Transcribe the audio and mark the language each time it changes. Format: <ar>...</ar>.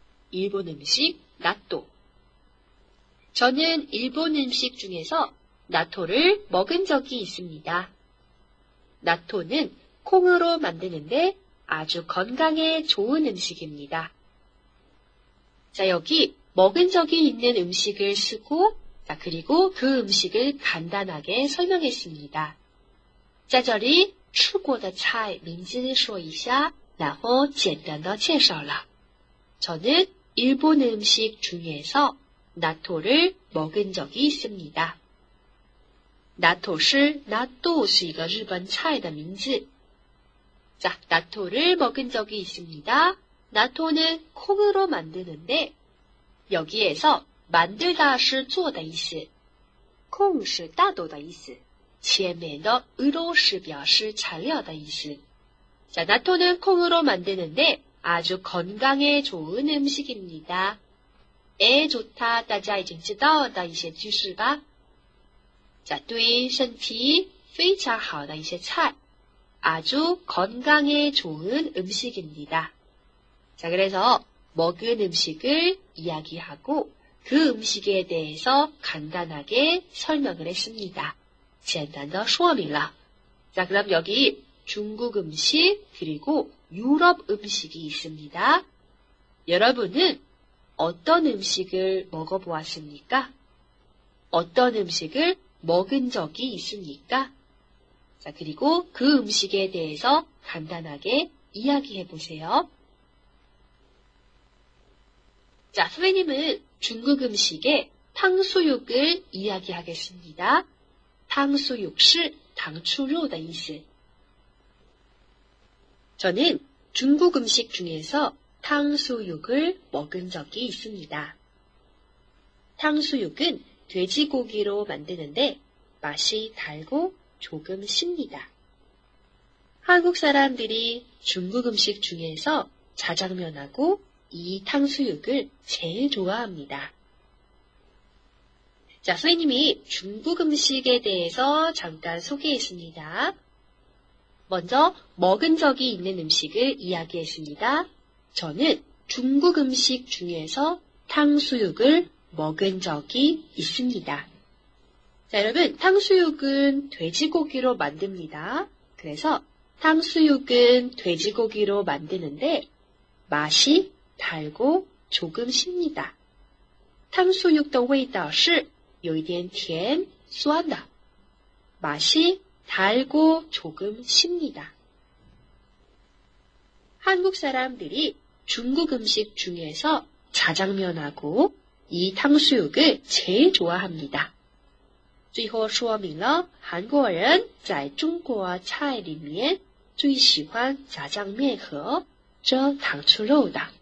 <ko>일본 음식, 나토. 저는 일본 음식 중에서 나토를 먹은 적이 있습니다. 나토는 콩으로 만드는데 아주 건강에 좋은 음식입니다. 자, 여기 먹은 적이 있는 음식을 쓰고, 자, 그리고 그 음식을 간단하게 설명했습니다.</ko> <zh>在这里吃过的菜名字说一下，然后简单的介绍了。</zh> <ko>저는 일본 음식 중에서 나토를 먹은 적이 있습니다.</ko> <zh>나토是一个日本菜的名字.</zh> <ko>자, 나토를 먹은 적이 있습니다. 나토는 콩으로 만드는데 여기에서 만들다</ko> <zh>是做的意思，콩是大豆的意思，前面的으로是表示材料的意思.</zh> <ko>자, 나토는 콩으로 만드는데 아주 건강에 좋은 음식입니다. 에 좋다,</ko> <zh>大家已经知道的一些句式吧? 자, 对身体非常好的一些菜,</zh> <ko>아주 건강에 좋은 음식입니다. 자, 그래서 먹은 음식을 이야기하고 그 음식에 대해서 간단하게 설명을 했습니다.</ko> <zh>简单的说明了.</zh> <ko>자, 그럼 여기 중국 음식 그리고 유럽 음식이 있습니다. 여러분은 어떤 음식을 먹어보았습니까? 어떤 음식을 먹은 적이 있습니까? 자, 그리고 그 음식에 대해서 간단하게 이야기해 보세요. 자, 선생님은 중국 음식의 탕수육을 이야기하겠습니다.</ko> <zh>탕수육 是糖醋肉的意思.</zh> <ko>저는 중국 음식 중에서 탕수육을 먹은 적이 있습니다. 탕수육은 돼지고기로 만드는데 맛이 달고 조금 씁니다. 한국 사람들이 중국 음식 중에서 자장면하고 이 탕수육을 제일 좋아합니다. 자, 선생님이 중국 음식에 대해서 잠깐 소개했습니다. 먼저 먹은 적이 있는 음식을 이야기했습니다. 저는 중국 음식 중에서 탕수육을 먹은 적이 있습니다. 자, 여러분, 탕수육은 돼지고기로 만듭니다. 그래서 탕수육은 돼지고기로 만드는데 맛이 달고 조금 씁니다.</ko> <zh>탕수육的味道是有一点甜酸的.</zh> <ko>맛이 달고 조금 씁니다. 한국 사람들이 중국 음식 중에서 자장면하고 이 탕수육을 제일 좋아합니다.</ko> <zh>最后说明了韩国人在中国菜里面最喜欢炸酱面和这糖醋肉的.</zh>